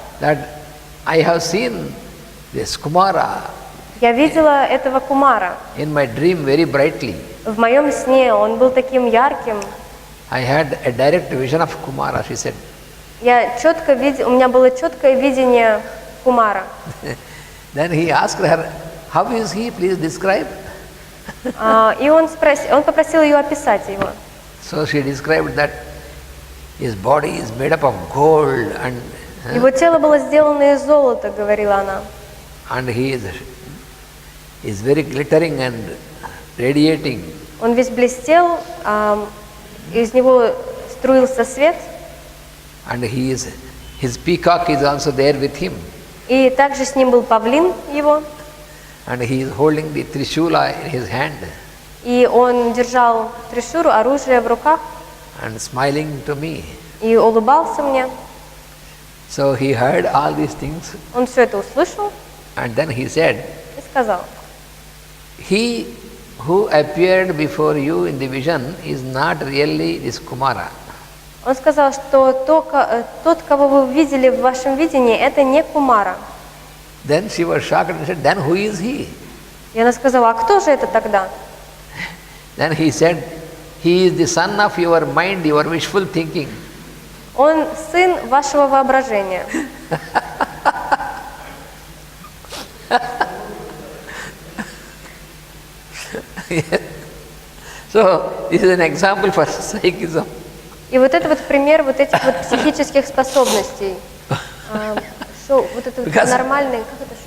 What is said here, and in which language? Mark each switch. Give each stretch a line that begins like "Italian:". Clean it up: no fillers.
English: that I have seen this Kumara
Russian: я видела этого Кумара.
English: in my dream very brightly.
Russian: В моем сне он был таким ярким.
English: I had a direct vision of Kumara, she said.
Russian: Я четко видела, у меня было четкое видение Кумара.
English: Then he asked her, how is he? Please describe.
Russian: И он попросил ее описать его.
English: So she described that his body is made up of gold and
Russian: Его тело было сделано из золота, говорила она.
English: and he is very glittering and radiating.
Russian: Он весь блестел, из него струился свет.
English: And his peacock is also there with him.
Russian: И также с ним был павлин его.
English: And he is holding the trishula in his hand
Russian: И он держал тришуру, оружие в руках,
English: and smiling to me.
Russian: и улыбался мне.
English: So he heard all these things
Russian: Он все это услышал
English: and then he said,
Russian: и сказал,
English: he who appeared before you in the vision is not really this Kumara.
Russian: он сказал, что тот, кого вы видели в вашем видении, это не Кумара.
English: Then she was shocked and said, then who is he?
Russian: И она сказала, а кто же это тогда?
English: Then he said, he is the son of your mind, your wishful thinking.
Russian: Он сын вашего воображения.
English: So this is an example for psychism.
Russian: И вот это вот пример вот этих вот психических способностей. Шоу, вот это вот нормальный, как это шоу